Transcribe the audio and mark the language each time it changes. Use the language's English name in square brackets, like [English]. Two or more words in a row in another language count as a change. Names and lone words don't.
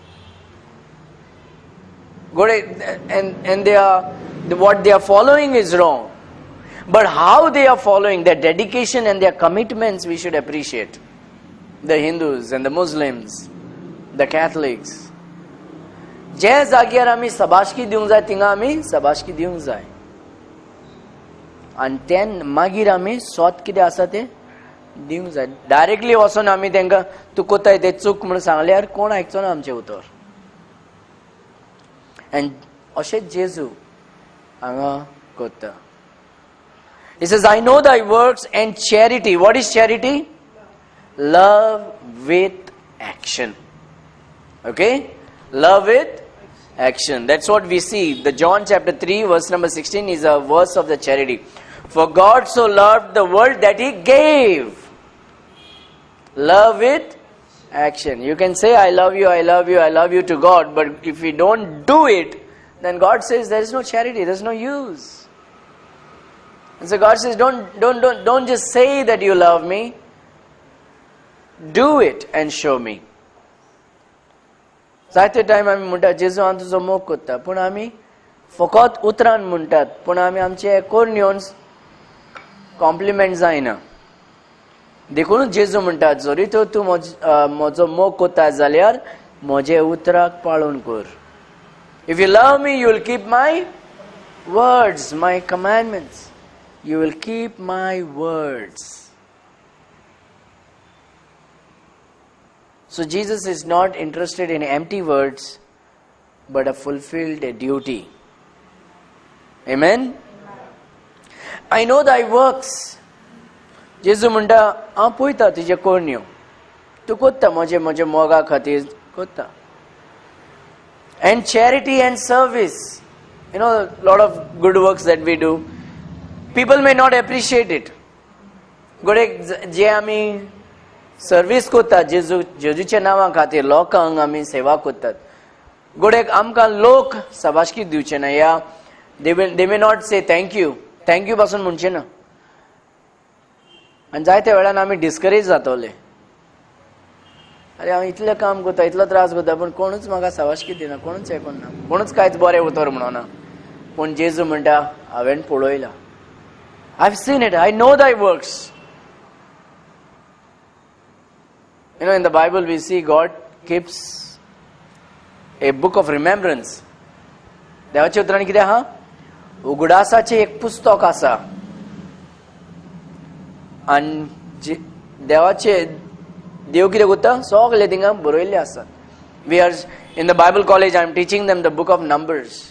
[English] And what they are following is wrong. But how they are following, their dedication and their commitments, we should appreciate. The Hindus and the Muslims, the Catholics. [Konkani] जे जाग्यार आमी शाबासकी दिवंक जाय थिंगा आमी शाबासकी दिवंक जाय. आनी तेन मागीर आमी स्वत कितें आसा तें दिवंक जाय. डायरेक्टली वचोन आमी तांकां तूं कोताय तें चूक म्हणून सांगल्यार कोण आयकचो ना आमचें उतर. एंड अशेंच जेजू हांगा कोत्ता. [English] He says, I know thy works and charity. What is charity? Love with action. Okay? Love with action. That's what we see. The John chapter 3 verse number 16 is a verse of the charity. For God so loved the world that He gave. Love with action. You can say, I love you, I love you, I love you to God, but if we don't do it, then God says there is no charity, there is no use. And so God says, don't just say that you love me. Do it and show me. [Konkani] जायते टाइम आमी म्हणटा जेजू हांव तुजो मोग कोत्ता, पूण आमी फकत उतरान म्हणटात, पूण आमी आमचे करून येवन कॉम्प्लिमेंट जायना. देखून जेजू म्हणटा, जरी तो तूं म्हजो मोग कोत्ता जाल्यार म्हजे उतराक पाळून कर. [English] If you love me, you will keep my words, my commandments. You will keep my words. So Jesus is not interested in empty words, but a fulfilled duty. Amen? I know thy works. [Konkani] जेजू म्हणटा हांव पळयता तुजे कोरण्यो, तूं कोत्ता म्हजे मोगा खातीर कोत्ता. [English] And charity and service, you know, a lot of good works that we do, people may not appreciate it. [Konkani] गोडेक जे आमी सर्वीस कोत्तात जेजूच्या नांवा खातीर लोकांक आमी सेवा कोत्तात, गोडेक आमकां लोक शाबासकी दिवचे ना, या [English] they may not say thank you [Konkani] पासून म्हणचे ना. आनी जायत्या वेळान आमी डिस्करेज जातले. अरे हांव इतलें काम कोत्ता, इतलो त्रास कोत्ता, पूण कोणूच म्हाका शाबासकी दिना, कोणूच आयकना, कोणूच कांयच बरें उतर म्हणना. पूण जेजू म्हणटा हांवें पळयलां, [English] I've seen it, I know thy works. You know, in the Bible we see God keeps a book of remembrance. [Konkani] देवाच्या उतरांनी कितें आहा? उगडासाचें एक पुस्तक आसा. आनी देव कितें कोत्ता? सगळें थिंगा बरयल्लें आसा. [English] We are in the Bible college, I am teaching them the book of Numbers.